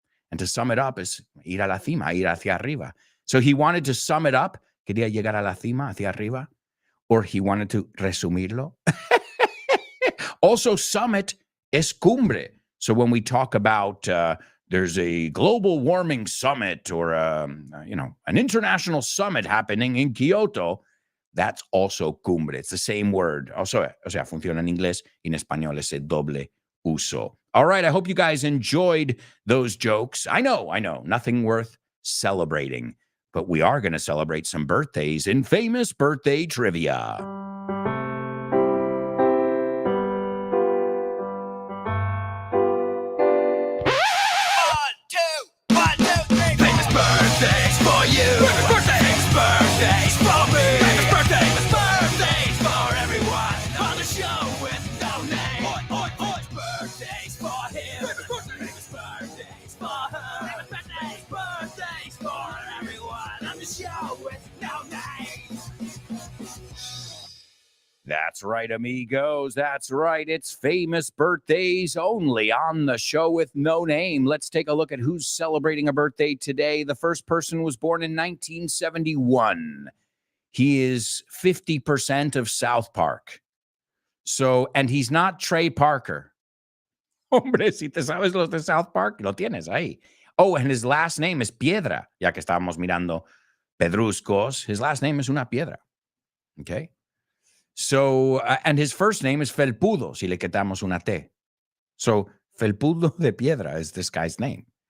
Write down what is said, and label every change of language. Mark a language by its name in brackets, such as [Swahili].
[English] And to sum it up is [Spanish] ir a la cima, ir hacia arriba. [English] So he wanted to sum it up, [Spanish] quería llegar a la cima, hacia arriba, [English] or he wanted to resumirlo. [Spanish] Also, summit es cumbre. [English] So when we talk about there's a global warming summit or an international summit happening in Kyoto, that's also cumbre. It's the same word. [Spanish] Also, o sea, funciona en inglés y en español ese doble uso. [English] All right, I hope you guys enjoyed those jokes. I know, nothing worth celebrating, but we are going to celebrate some birthdays in famous birthday trivia. That's right, amigos. That's right. It's famous birthdays only on the show with no name. Let's take a look at who's celebrating a birthday today. The first person was born in 1971. He is 50% of South Park. So, and he's not Trey Parker. [Spanish] Hombre, si te sabes los de South Park, lo tienes ahí. [English] Oh, and his last name is Piedra. [Spanish] Ya que estábamos mirando Pedruscos, [English] his last name is [Spanish] una piedra. Okay? [English] So, and his first name is Felpudo, [Spanish] si le quitamos una T. [English] So, Felpudo de Piedra is this guy's name.